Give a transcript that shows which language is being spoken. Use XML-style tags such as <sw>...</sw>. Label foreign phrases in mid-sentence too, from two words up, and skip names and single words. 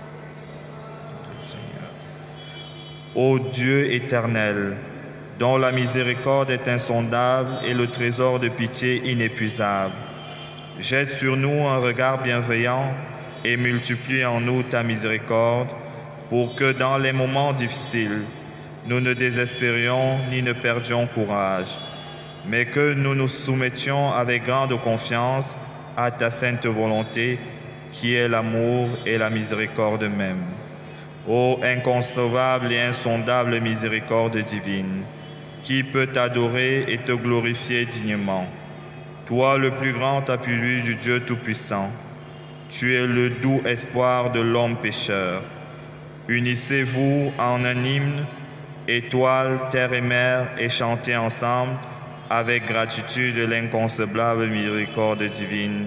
<fr>Ô Dieu éternel, dont la miséricorde est insondable et le trésor de pitié inépuisable, jette sur nous un regard bienveillant et multiplie en nous ta miséricorde, pour que dans les moments difficiles, nous ne désespérions ni ne perdions courage, mais que nous nous soumettions avec grande confiance à ta sainte volonté, qui est l'amour et la miséricorde même. Ô inconcevable et insondable miséricorde divine, qui peut t'adorer et te glorifier dignement? Toi, le plus grand appui du Dieu Tout-Puissant, tu es le doux espoir de l'homme pécheur. Unissez-vous en un hymne, étoiles, terre et mer, et chantez ensemble avec gratitude l'inconcevable miséricorde divine.</fr>